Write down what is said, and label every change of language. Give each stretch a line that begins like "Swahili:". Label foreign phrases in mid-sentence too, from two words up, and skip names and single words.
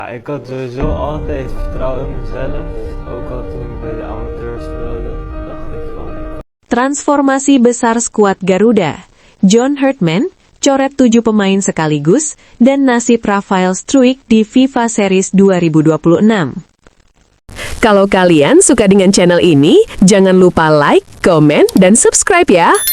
Dutch: Ik had sowieso altijd vertrouwen in mezelf. Ook al toen ik bij de amateurs speelde, dacht ik van...
Indonesian: Transformasi besar skuad Garuda. John Herdman, coret 7 pemain sekaligus, dan nasib Rafael Struijk di FIFA Series 2026. Kalau kalian suka dengan channel ini, jangan lupa like, komen, dan subscribe ya!